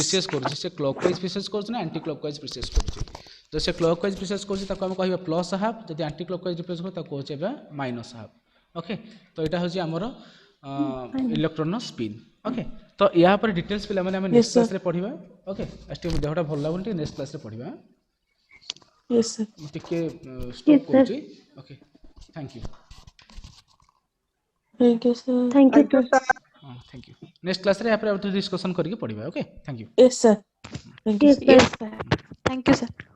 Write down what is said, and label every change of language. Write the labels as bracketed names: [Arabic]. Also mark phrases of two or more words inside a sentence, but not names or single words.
[Odia] ସ୍ପିସିଏସ୍ କରୁଛି ସେ [English] clockwise precess [Odia] କରୁଛି ନା [English] anticlockwise precess [Odia] କରୁଛି ଯଦି ସେ [English] clockwise precess [Odia] କରୁଛି ତାକୁ ଆମେ କହିବା [English] plus half [Odia] ଯଦି [English] anticlockwise represent [Odia] କରୁଛି ତାକୁ କହୁଛି ଏବେ [English] minus half okay [Odia] ତ ଏଇଟା ହେଉଛି ଆମର ଇଲେକ୍ଟ୍ରନର [English] spin okay [Odia] ତ ୟା ଉପରେ ଡିଟେଲ୍ସ ପିଲାମାନେ ଆମେ [English] Yes, [Odia] ନେକ୍ସଟ [English] sir. [Odia] କ୍ଲାସ୍ରେ ପଢ଼ିବା ଓକେ ଆଜି ଟିକେ ଦେହଟା ଭଲ ଲାଗୁନି ଟିକେ [English] next classରେ [Odia] ପଢ଼ିବା [English] Yes, sir. [Odia] ମୁଁ ଟିକେ ଷ୍ଟପ୍ [English] Yes, sir. [Odia] କରୁଛି [English] okay thank you Thank you, sir. Thank you, Thank you, sir. sir. [Odia] ହଁ [English] thank you next classରେ [Odia] ୟା ପରେ ଆଉ ଡିସ୍କସନ୍ କରିକି ପଢ଼ିବା [English] okay thank you Yes, sir. Thank you, Yes, sir. sir. Yes, sir. Thank you, sir.